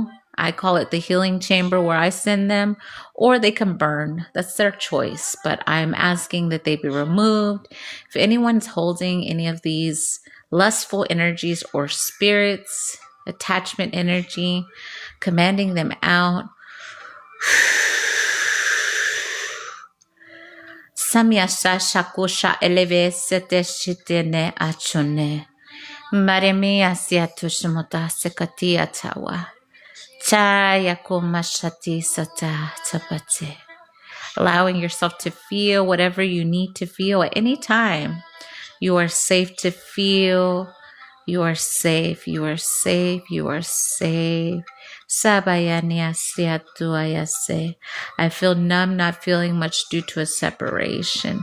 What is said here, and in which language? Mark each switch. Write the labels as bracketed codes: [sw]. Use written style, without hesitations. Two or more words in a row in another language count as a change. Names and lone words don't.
[en] I call it the healing chamber where I send them, or they can burn. That's their choice. But I'm asking that they be removed. If anyone's holding any of these lustful energies or spirits, attachment energy, commanding them out. Samyasa shakusha eleve sete shitene achone. Maremi asiatushimota sekati atawa. Chayakumashati sata tapate. Allowing yourself to feel whatever you need to feel at any time. You are safe to feel. You are safe. You are safe. You are safe. I feel numb, not feeling much due to a separation.